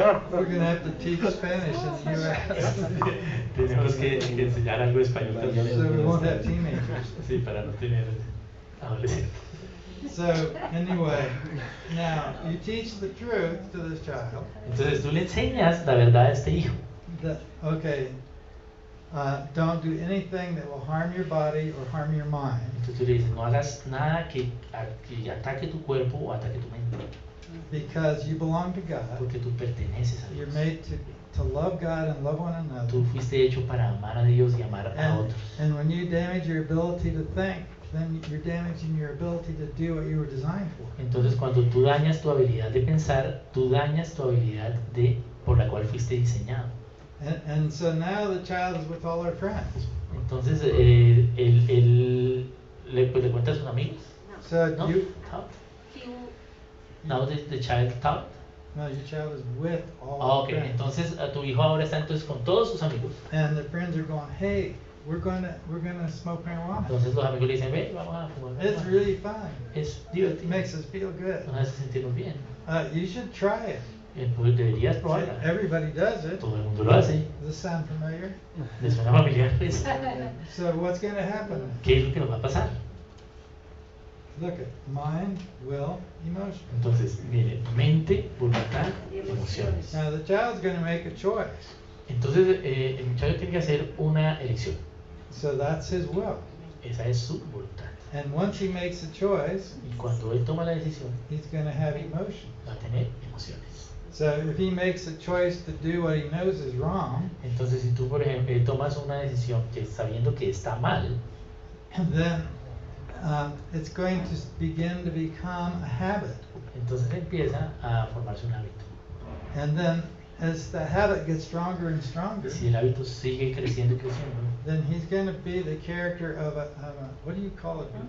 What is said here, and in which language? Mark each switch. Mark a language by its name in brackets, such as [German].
[English] We're going to have to teach Spanish in the U.S. [Spanish] Tenemos que enseñar algo de español también. [English] So we won't have teenagers. [Spanish] Sí, para no tener adolescentes. [English] So, anyway, now, you teach the truth to this child. [Spanish] Entonces tú le enseñas la verdad a este hijo. [English] That, okay, don't do anything that will harm your body or harm your mind. [Spanish] Entonces tú le dices, no hagas nada que ataque tu cuerpo o ataque tu mente. [English] Because you belong to God. [Spanish] Porque tú perteneces a [English] You're [Spanish] Dios. [English] made to love God and love one another. [Spanish] Tú fuiste hecho para amar a Dios y amar a otros. [English] And when you damage your ability to think, then you're damaging your ability to do what you were designed for. [Spanish] Entonces cuando tú dañas tu habilidad de pensar, tú dañas tu habilidad por la cual fuiste diseñado. [English] And so now the child is with all our friends. [Spanish] Entonces él le cuenta a sus amigos. [English] So [Spanish] ¿No? [English] you, Talk. He will- Now the child talk. no, your child is with all Ah, our ok, friends. [Spanish] entonces tu hijo ahora está entonces con todos sus amigos. [English] And the friends are going, hey, we're gonna smoke marijuana. [Spanish] Entonces los amigos le dicen, ve, vamos a fumar. [English] It's [Spanish] marihuana". [English] really fun. [Spanish] Es [English] It [Spanish] divertido. [English] makes us feel good. [Spanish] Nos hace sentirnos bien. [English] You should try it. [Spanish] Pues deberías probarla. [English] Everybody does it. [Spanish] Todo el mundo lo hace. [English] Does this sound familiar? [Spanish] ¿Les suena familiar? Pues, [English] So what's going to happen? [Spanish] ¿qué es lo que nos va a pasar? [English] Look at mind, will, emotion. [Spanish] Entonces, mire, mente, voluntad, emociones. [English] Now the child's going to make a choice. [Spanish] Entonces, el muchacho tiene que hacer una elección. [English] So that's his will. [Spanish] Esa es su voluntad. [English] And once he makes a choice, [Spanish] Y cuando él toma la decisión, [English] he's going to have emotion. [Spanish] va a tener emociones. [English] So if he makes a choice to do what he knows is wrong, [Spanish] Entonces, si tú, por ejemplo, tomas una decisión que sabiendo que está mal, [English] then it's going to begin to become a habit. [Spanish] entonces empieza a formarse un hábito. [English] And then as the habit gets stronger and stronger, [Spanish] Si el hábito sigue creciendo y creciendo, [English] then he's going to be the character of a what do you call it?